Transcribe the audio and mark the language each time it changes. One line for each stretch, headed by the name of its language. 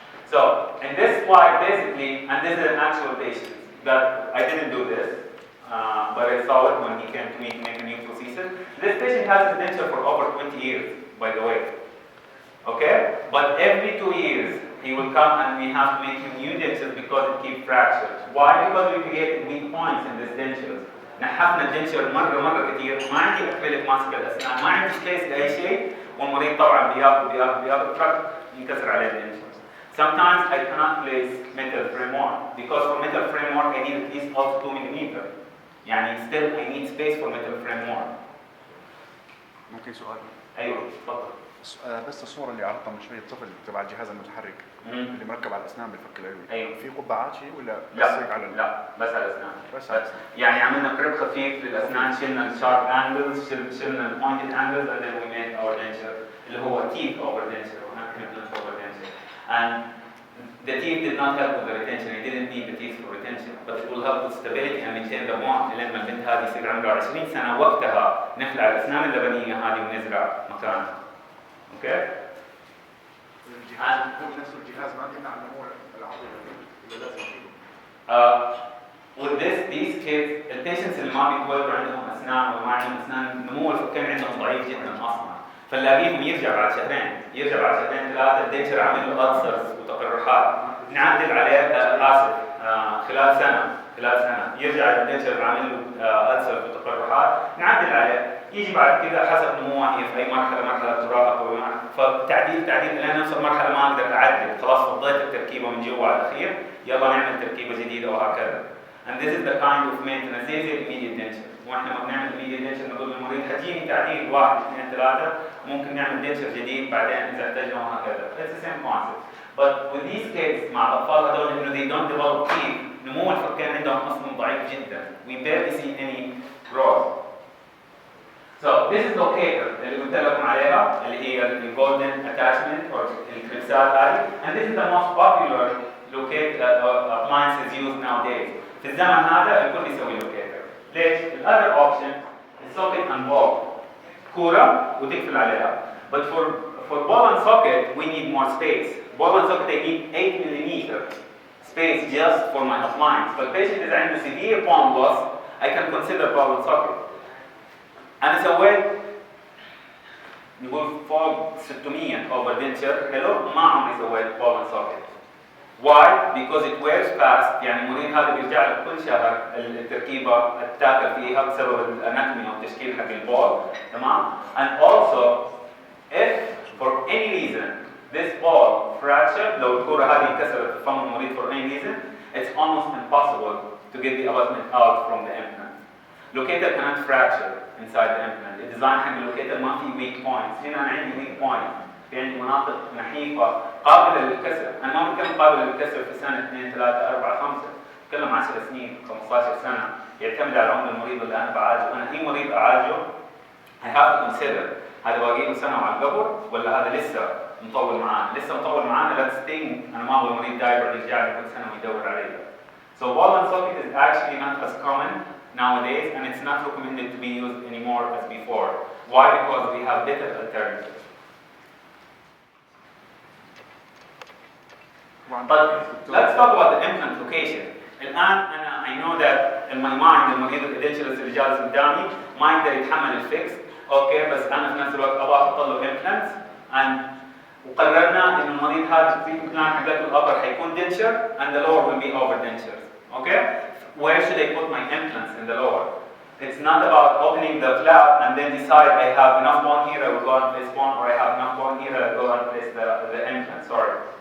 English: So in this slide, basically, and this is an actual patient that I didn't do this, but I saw it when he came to me to make a new prosthesis. This patient has a denture for over 20 years. By the way, okay? But every 2 years he will come and we have to make him new dentures because it keeps fractures. Why? Because we created weak points in this dentures.
Arabic: نحفنا الدنشر مرة كثير، ما عندي اكريليك ماسك الاسنان، ما عندي سبيس لاي شيء، والمريض طبعا بياخذ ترك ينكسر عليه الدنشر.
English: Sometimes I cannot place metal framework because for metal framework I need at least also 2 millimeter. يعني still I need space for metal framework.
Arabic: ممكن سؤال؟ ايوه تفضل. بس الصورة اللي عرضتها من شوية طفل تبع الجهاز المتحرك اللي مركب على الأسنان بالفك العلوي، أيوة. في قبعات شيء ولا لا بس على لا بس على الأسنان. بس على الأسنان. يعني عملنا كريب خفيف للأسنان، شلنا الشارب أنجلز، شلنا البوينتد أنجلز
English: and then we made our denture
Arabic: اللي هو teeth over denture ونحن implant over denture.
English: And the teeth did not help with the retention. I didn't need the teeth for retention, but it will help with stability and maintain the bond.
Arabic: لما البنت هذه يصير عمرها 20 سنة وقتها نخلع الأسنان اللبنية هذه ونزرع مكانها. اوكي؟ هو نفس الجهاز ما بيمنع النمو العضلي ولا لازم
English: with these kids,
Arabic: البيشنتس اللي ما بيتولدوا عندهم اسنان وما عندهم اسنان، نمو الفكين عندهم ضعيف جدا اصلا، فنلاقيهم يرجع بعد شهرين 3 الدنشر عامل له ألسرز وتقرحات. نعدل عليه خلال سنه يرجع الدنشر عامل له ألسر وتقرحات، نعدل عليه، يجي بعد كذا حسب نموه هي في اي مرحله تراقب او فتعديل الى نوصل مرحله ما اقدر اعدل، خلاص فضيت التركيبه من جوا على الاخير، يلا نعمل تركيبه جديده وهكذا.
English: And this is the kind of maintenance زي immediate denture.
Arabic: واحنا ما بنعمل immediate denture نقول للمريض هتجيني تعديل 1 2 3 ممكن نعمل denture جديد بعدين اذا احتاجنا وهكذا.
English: It's the same concept. But with these kids
Arabic: مع الاطفال هذول انه
English: they don't develop teeth،
Arabic: نمو الفكين عندهم اصلا ضعيف جدا.
English: We barely see any growth. So this is locator
Arabic: اللي قلت لكم عليها اللي هي
English: golden attachment or
Arabic: الكليبسات هذه.
English: And this is the most popular appliances used nowadays.
Arabic: في الزمن هذا الكل يسوي لوكيتر. ليش؟ الأذر أوبشن السوكت أند بول. كورة وتقفل عليها.
English: But for ball and socket we need more space. Ball and socket they need 8 millimeter space just for my appliance. But patient
Arabic: إذا عنده
English: severe bone loss I can consider ball and socket.
Arabic: أنا سويت نقول فوق 600 over denture حلو ما عمري سويت ball and socket.
English: Why? Because it wears fast.
Arabic: يعني المريض هذا بيرجع لك كل شهر التركيبه التاكل فيها بسبب الاناتومي او التشكيل حق البول، تمام؟
English: And also if for any reason this ball fractured
Arabic: لو الكوره هذه انكسرت في فم المريض
English: for any reason it's almost impossible to get the abutment out from the implant. Locator cannot fracture inside the implant.
Arabic: الديزاين حق اللوكيتر ما في weak points. هنا انا عندي weak point. في عندي مناطق نحيفة قابلة للكسر، أنا ما بتكلم قابلة للكسر في سنة 2 3 4 5، بتكلم 10 سنين 15 سنة، يعتمد على عمر المريض اللي أنا بعالجه، أنا أي مريض أعالجه
English: I have to consider
Arabic: هذا باقي له سنة على القبر ولا هذا لسه مطول معانا، لسه مطول معانا
English: let's think
Arabic: أنا ما أبغى المريض دايما يرجع لي كل سنة ويدور علي.
English: So ball and socket is actually not as common nowadays and it's not recommended to be used anymore as before. Why? Because we have better alternatives. But let's talk about the implant location.
Arabic: الآن أنا
English: I know that in my mind
Arabic: المريض الإدنتulous اللي جالس قدامي ما يقدر يتحمل الفيكس، أوكي بس أنا في نفس الوقت أبغى أحط له implants وقررنا إنه المريض هذا التريتمنت بلان حقته الأبر حيكون denture
English: and the lower will be over dentures. Okay? Where should I put my implants in the lower? It's not about opening the flap and then decide I have enough bone here I will go and place bone or I have enough bone here I will go and place the implant. Sorry.